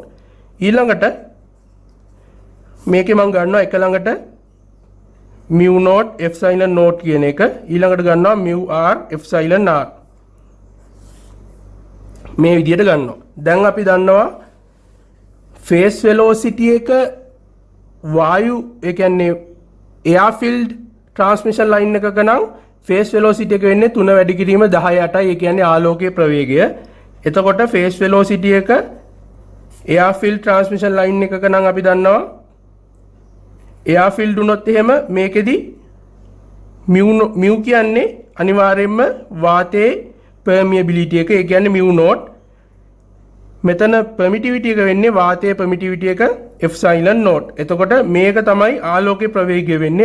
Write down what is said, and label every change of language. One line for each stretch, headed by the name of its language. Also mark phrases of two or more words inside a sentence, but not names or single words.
Sinhala: ඊළඟට මේකේ මම ගන්නවා එක ළඟට
English: mu naught epsilon naught
Sinhala: කියන එක. ඊළඟට ගන්නවා
English: mu r epsilon r.
Sinhala: මේ විදිහට ගන්නවා. දැන් අපි දන්නවා
English: phase velocity
Sinhala: එක වායු ඒ කියන්නේ
English: air filled transmission line
Sinhala: එකක නම්
English: phase velocity
Sinhala: එක වෙන්නේ 3 වැඩි කිරීම 10/8යි. ඒ කියන්නේ ආලෝකයේ ප්‍රවේගය. එතකොට
English: phase velocity
Sinhala: එක
English: air filled transmission line
Sinhala: එකක නම් අපි දන්නවා
English: air filled
Sinhala: වුණොත් එහෙම මේකෙදි mu කියන්නේ අනිවාර්යයෙන්ම වාතයේ permeability එක. ඒ කියන්නේ
English: mu naught.
Sinhala: මෙතන permittivity එක වෙන්නේ වාතයේ permittivity එක
English: epsilon naught.
Sinhala: එතකොට මේක තමයි ආලෝකයේ ප්‍රවේගය වෙන්නේ.